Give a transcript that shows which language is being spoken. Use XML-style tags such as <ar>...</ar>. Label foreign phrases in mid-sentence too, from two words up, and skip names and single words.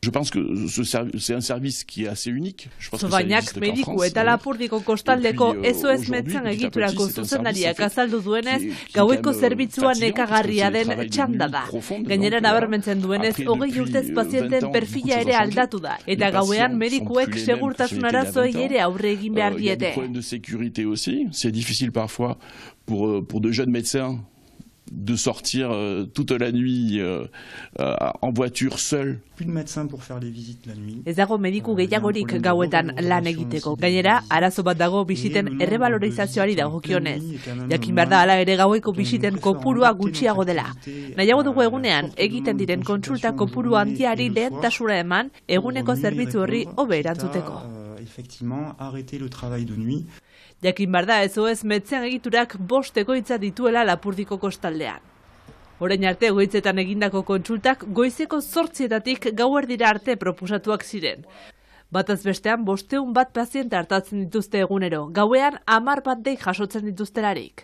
<eu>Zobainak mediku eta Lapurdiko kostaldeko SOS Metzen egiturako zuzendariak azaldu duenez, gaueko zerbitzua nekagarria den txanda da. Gainera nabarmentzen duenez, 20 urtez pazienten perfila ere aldatu da, eta gauean medikuek segurtasun arazoei ere aurre egin behar diete.</eu> <fr>C'est difficile parfois pour de jeunes médecins de sortir toute la nuit en voiture seul. Plus de médecins pour faire les visites la nuit.</fr> <eu>Ez dago mediku gehiagorik gauetan lan egiteko. Gainera, arazo bat dago bisiten errebalorizazioari dagokionez. Jakin behar da hala ere gaueko bisiten kopurua gutxiago dela. Nahiago dugu egunean, egiten diren kontsulta kopuru handiari lehentasuna eman, eguneko zerbitzu horri hobe erantzuteko.</eu> <fr>Effectivement, arrêter le travail de nuit.</fr> <eu>Jakin behar da SOS Metzen egiturak 5 egoitza dituela Lapurdiko kostaldean. Orain arte egoitzetan egindako kontsultak goizeko 8 gauerdira arte proposatuak ziren. Bataz bestean 500 paziente hartatzen dituzte egunero, gauean 10 dei jasotzen dituztelarik.</eu>